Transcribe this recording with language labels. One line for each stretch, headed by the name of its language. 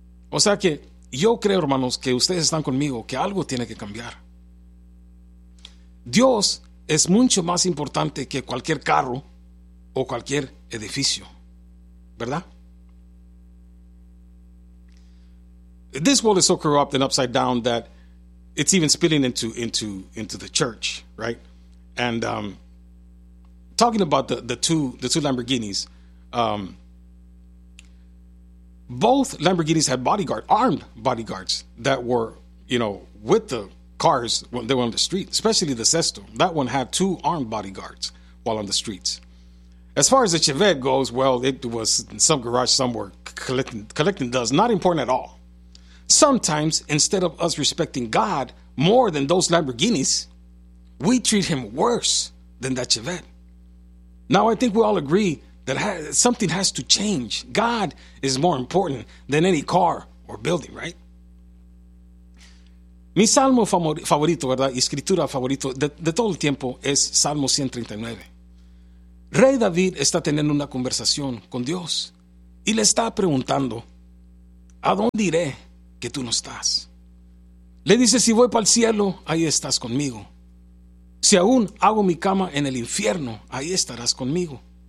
Spanish: O sea que yo creo, hermanos, que ustedes están conmigo, que algo tiene que cambiar. Dios es mucho más importante que cualquier carro o cualquier edificio, ¿verdad?
English: This world is so corrupt and upside down that it's even spilling into the church, right? And talking about the two Lamborghinis, both Lamborghinis had armed bodyguards that were, you know, with the cars when they were on the street, especially the Sesto. That one had two armed bodyguards while on the streets. As far as the Chevette goes, well, it was in some garage somewhere collecting dust. Not important at all. Sometimes, instead of us respecting God more than those Lamborghinis, we treat him worse than that Chevette. Now, I think we all agree that something has to change. God is more important than any car or building, right?
Spanish: Mi salmo favorito, ¿verdad? Escritura favorito de todo el tiempo es Salmo 139. Rey David está teniendo una conversación con Dios y le está preguntando, ¿a dónde iré que tú no estás? Le dice, si voy para el cielo, ahí estás conmigo. Si aún hago mi cama en el infierno, ahí estarás conmigo.